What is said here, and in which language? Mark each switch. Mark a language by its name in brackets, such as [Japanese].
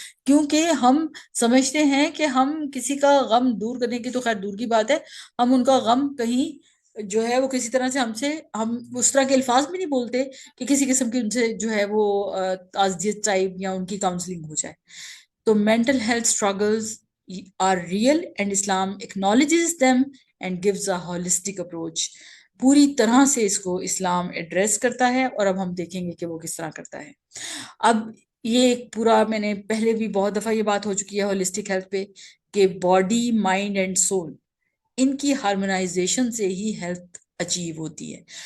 [Hindi] क्योंकि हम समझते हैं कि हम किसी का गम दूर करने की तो खैर दूर की बात है, हम उनका गम कहीं जो है वो किसी तरह से हमसे, हम उस तरह के अल्फाज भी नहीं बोलते कि किसी किस्म की उनसे जो है वो ताज़ियत टाइप या उनकी काउंसलिंग हो जाए। [English] तो mental health struggles are real and Islam acknowledges them and gives a holistic approach। [Hindi] पूरी तरह से इसको इस्लाम एड्रेस करता है, और अब हम देखेंगे कि वो किस तरह करता है। अब ये एक पूरा, मैंने पहले भी बहुत दफा ये बात हो चुकी है होलिस्टिक हेल्थ पे, कि [English] body mind and soul [Hindi] इनकी हार्मोनाइजेशन से ही हेल्थ अचीव होती है।